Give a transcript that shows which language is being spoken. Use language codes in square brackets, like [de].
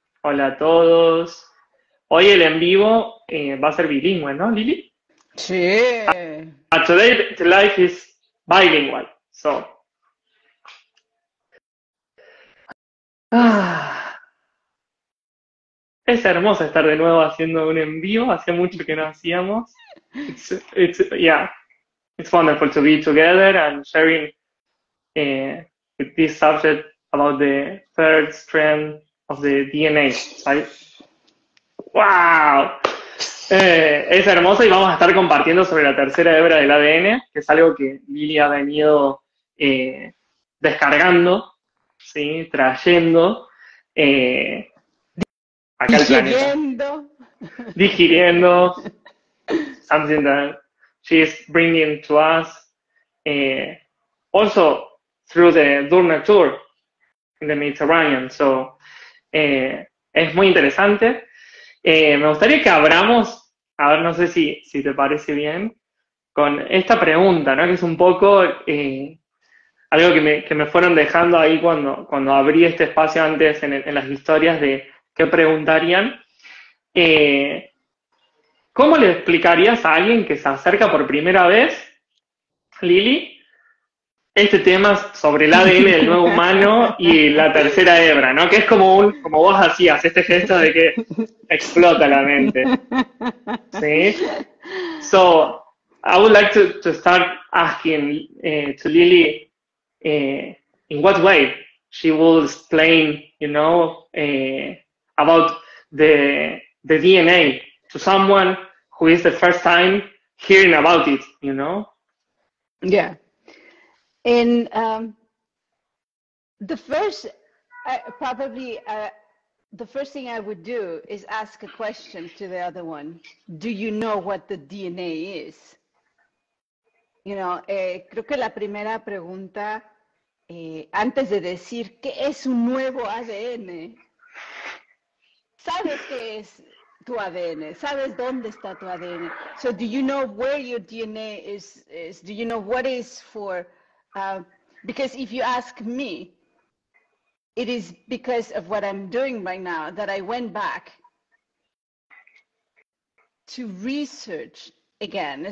[es] Hola a todos. Hoy el en vivo va a ser bilingüe, ¿no, Lili? Sí. [en] Today the life is bilingual. [es] So, ah, es hermoso estar de nuevo haciendo un en vivo. Hace mucho que no hacíamos. [en] Yeah, it's wonderful to be together and sharing with this subject about the third strand of the DNA. Right? ¡Wow! [es] Es hermoso y vamos a estar compartiendo sobre la tercera hebra del ADN, que es algo que Lili ha venido eh, descargando, ¿sí? Trayendo eh, acá al planeta, Digiriendo. digiriendo, [en] something that she is bringing to us, uh, also through the dUr-Rna tour in the Mediterranean. [es] So, es muy interesante. Me gustaría que abramos, a ver, no sé si te parece bien, con esta pregunta, ¿no? Que es un poco algo que me fueron dejando ahí cuando abrí este espacio antes en las historias de qué preguntarían. Eh, ¿Cómo le explicarías a alguien que se acerca por primera vez, Lili, este tema sobre el ADN del nuevo humano y la tercera hebra, ¿no? Que es como vos hacías, este gesto de que explota la mente, ¿sí? [en] So, I would like to start asking to Lily in what way she will explain, about the DNA to someone who is the first time hearing about it. Yeah. And the first, probably the first thing I would do is ask a question to the other one. Do you know what the DNA is? [es] Creo que la primera pregunta, antes de decir qué es un nuevo ADN, sabes qué es tu ADN, sabes dónde está tu ADN. [en] So do you know where your DNA is do you know what is for, because if you ask me, it is because of what I'm doing right now that I went back to research again.